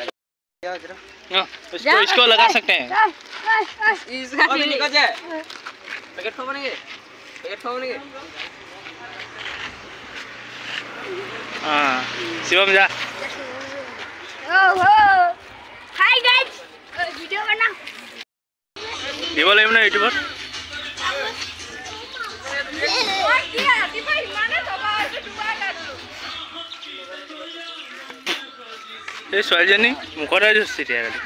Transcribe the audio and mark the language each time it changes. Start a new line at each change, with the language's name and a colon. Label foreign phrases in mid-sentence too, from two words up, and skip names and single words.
Hindi: इसको लगा सकते हैं इसका निकल जाए
Assamese: পেকেট খাব নেকি পেকেট খাব নেকি শিবম যা
English: hi guys
Hindi: वीडियो बना
Assamese: দিব লাগিব না ইউটিউবত এই ছোৱালীজনী মুখতে জুচি দিয়া